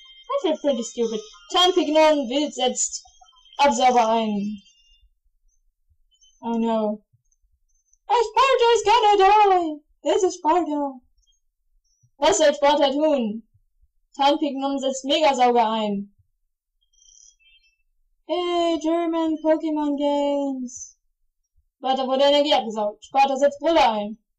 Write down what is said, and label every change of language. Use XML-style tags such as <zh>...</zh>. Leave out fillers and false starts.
<en>I feel pretty stupid.</en> <de>Tarnpignon wild setzt Absauber ein.</de> <en>Oh no. Sparta is gonna die! This is Sparta.</en> <de>Was soll Sparta tun? Tarnpignon setzt Megasauger ein.</de> <en>Hey, German Pokemon Games.</en> <de>Sparta wurde Energie abgesaugt. Sparta setzt Brille ein.</de>